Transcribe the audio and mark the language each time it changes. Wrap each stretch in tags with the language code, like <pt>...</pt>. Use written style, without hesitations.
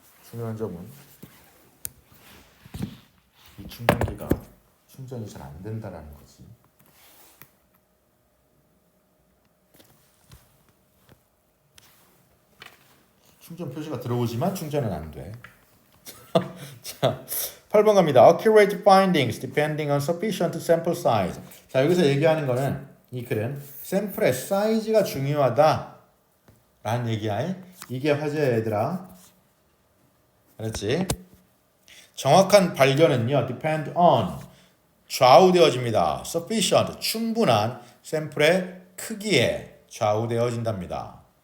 <ko>중요한 점은 이 충전기가 충전이 잘 안 된다라는 거지. 충전 표시가 들어오지만 충전은 안 돼. 자, 8번 갑니다.</ko> <en>Accurate findings depending on sufficient sample size.</en> <ko>자, 여기서 얘기하는 거는 이 글은 샘플의 사이즈가 중요하다 라는 얘기야. 이게 화제야, 얘들아. 알았지? 정확한 발견은요,</ko> <en>depend on,</en> <ko>좌우되어집니다. sufficient, 충분한 샘플의 크기에 좌우되어진답니다.</ko>